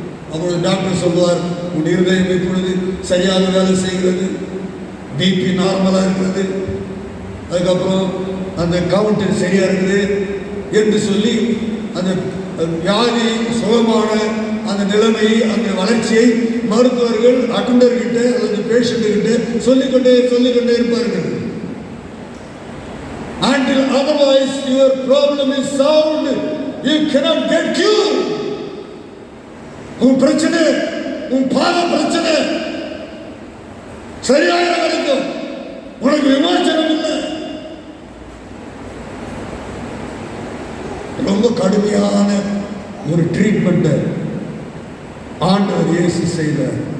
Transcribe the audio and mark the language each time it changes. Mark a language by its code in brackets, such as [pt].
[ta] அவங்களோட டாக்டர் சொல்லுவார், உன் இருதயம் இப்பொழுது சரியாக வேலை செய்கிறது, பிபி நார்மலாக இருக்கிறது, அதுக்கப்புறம் அந்த கவுண்ட் சரியாக இருக்குது என்று சொல்லி அந்த வியாதி சுகமான அந்த நிலைமையை, அந்த வளர்ச்சியை மருத்துவர்கள் அட்டண்டர்கிட்ட அல்லது பேஷண்ட்டுக்கிட்ட சொல்லிக்கொண்டே இருப்பார்கள். [en] Until otherwise your problem is solved, you cannot get cured. [ta] உன் பிரச்சனை, உன் பாத பிரச்சனை சரியாக வரைக்கும் உனக்கு விமோசனம் இல்லை. ரொம்ப கடுமையான ஒரு ட்ரீட்மெண்ட் ஆண்டவர் இயேசு செய்தார்.